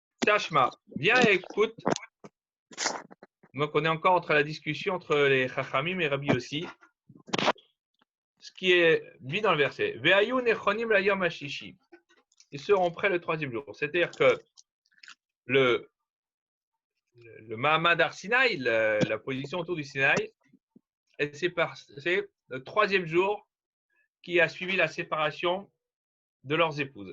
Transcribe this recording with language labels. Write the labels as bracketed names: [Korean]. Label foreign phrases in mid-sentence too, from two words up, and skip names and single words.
[French] Tashma, viens et écoute. Donc, on est encore entre la discussion entre les Chachamim et Rabbi Yossi. Ce qui est dit dans le verset. [Hebrew] והיו נכונים ליום הששי. [French] Ils seront prêts le troisième jour. C'est-à-dire que le [Hebrew] מעמד הר סיני, [French] la position autour du Sinaï, c'est le troisième jour qui a suivi la séparation de leurs épouses.